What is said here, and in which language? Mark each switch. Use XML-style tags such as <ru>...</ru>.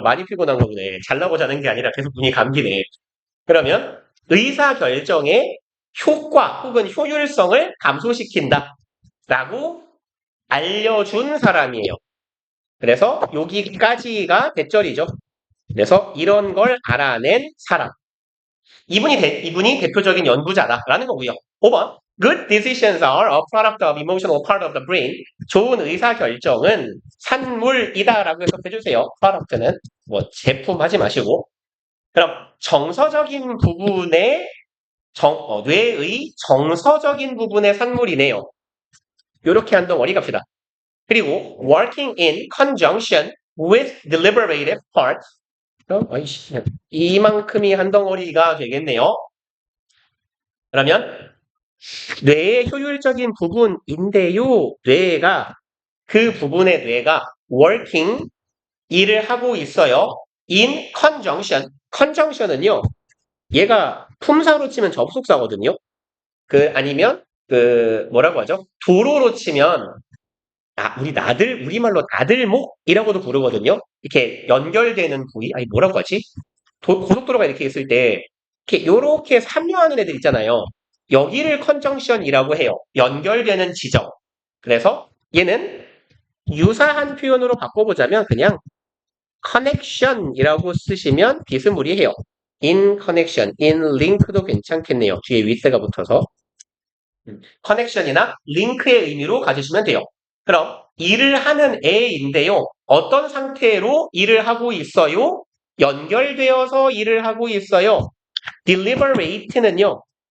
<ko>많이 피곤한 거보네. 잘나고 자는 게 아니라 계속 눈이 감기네. 그러면 의사결정의 효과 혹은 효율성을 감소시킨다 라고 알려준 사람이에요. 그래서 여기까지가 대절이죠. 그래서 이런 걸 알아낸 사람. 이분이 대표적인 연구자다라는 거고요. 5번.</ko> <en>Good decisions are a product of emotional part of the brain.</en> <ko>좋은 의사결정은 산물이다라고 해서 해주세요. product는 뭐 제품 하지 마시고. 그럼 정서적인 부분의 뇌의 정서적인 부분의 산물이네요. 이렇게 한 덩어리 갑시다. 그리고</ko> <en>working in conjunction with deliberative parts.</en> <ko>아이씨, 이만큼이 한 덩어리가 되겠네요. 그러면 뇌의 효율적인 부분인데요. 그 부분의 뇌가 working, 일을 하고 있어요.</ko> <en>in conjunction.</en> <ko>conjunction은요. 얘가 품사로 치면 접속사거든요. 아니면 뭐라고 하죠? 도로로 치면 우리말로 나들목이라고도 부르거든요. 이렇게 연결되는 부위, 아니 뭐라고 하지? 고속도로가 이렇게 있을 때 요렇게 삼류하는 애들 있잖아요. 여기를 컨정션이라고 해요. 연결되는 지점. 그래서 얘는 유사한 표현으로 바꿔보자면 그냥 connection이라고 쓰시면 비스무리해요.</ko> <en>in connection, in link도</en> <ko>괜찮겠네요. 뒤에 with가 붙어서. connection이나 link의 의미로 가지시면 돼요. 그럼 일을 하는 애인데요. 어떤 상태로 일을 하고 있어요? 연결되어서 일을 하고 있어요. deliberate는요.</ko>